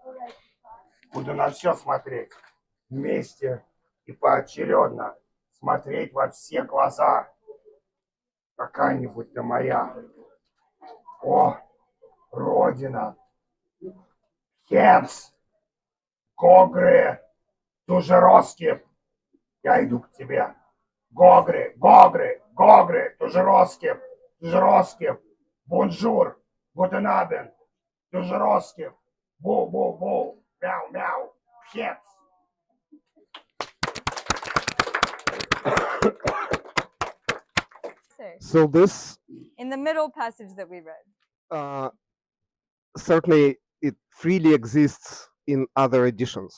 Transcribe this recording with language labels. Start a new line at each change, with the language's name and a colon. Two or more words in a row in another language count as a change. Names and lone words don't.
Russian: Буду на все смотреть, вместе и поочередно, смотреть во все глаза. Какая-нибудь-то моя. О, Родина! Пkhentz! Гогры! Тужероскип! Я иду к тебе. Гогры! Гогры! Гогры! Тужероскип! Тужероскип! Бонжур!
German: Guten Abend!
Russian: Тужероскип! Бу-бу-бу! Мяу-мяу! Pkhentz!
English: So this In the middle passage that we read. Certainly it freely exists in other editions.